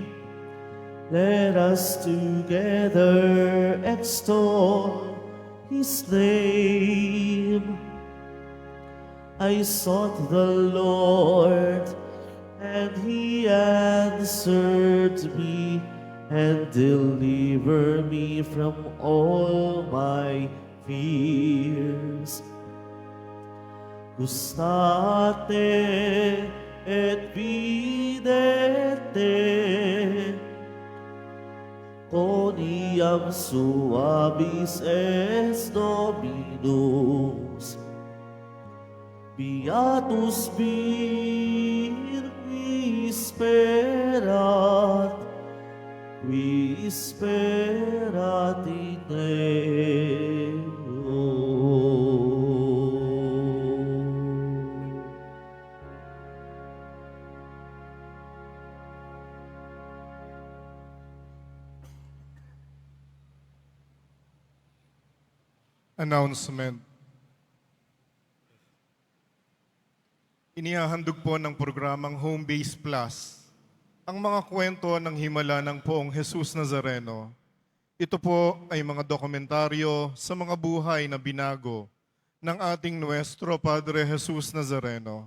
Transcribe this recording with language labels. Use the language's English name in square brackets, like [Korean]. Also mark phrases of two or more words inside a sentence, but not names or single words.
[English] Let us together extol his name. I sought the Lord, and he answered me and delivered me from all my fears. [Latin] Gustate et videte, Quoniam suabis es Dominus. Beatus vir qui sperat in eo. [English] Announcement. [Filipino] Inihahandog po ng programang Home Base Plus Ang mga kwento ng himala ng poong Jesus Nazareno, ito po ay mga dokumentaryo sa mga buhay na binago ng ating Nuestro Padre Jesus Nazareno.